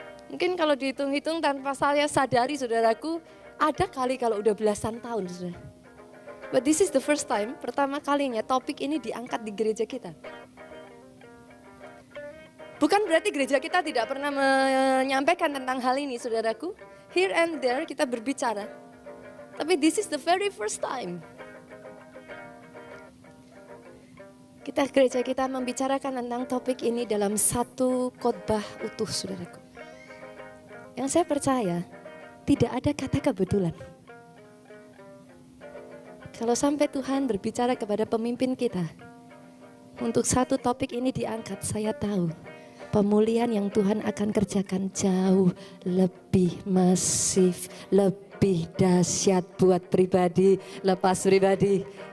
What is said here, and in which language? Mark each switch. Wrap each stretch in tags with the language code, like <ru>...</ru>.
<id>Mungkin kalau dihitung-hitung tanpa saya sadari saudaraku, ada kali kalau udah belasan tahun saudara.</id> <en>But this is the first time,</en> <id>pertama kalinya topik ini diangkat di gereja kita. Bukan berarti gereja kita tidak pernah menyampaikan tentang hal ini saudaraku.</id> <en>Here and there</en> <id>kita berbicara.</id> <en>Tapi this is the very first time.</en> <id>Gereja kita membicarakan tentang topik ini dalam satu khotbah utuh saudaraku. Yang saya percaya tidak ada kata kebetulan. Kalau sampai Tuhan berbicara kepada pemimpin kita, untuk satu topik ini diangkat, saya tahu pemulihan yang Tuhan akan kerjakan jauh lebih masif, lebih dahsyat buat pribadi, lepas pribadi.</id>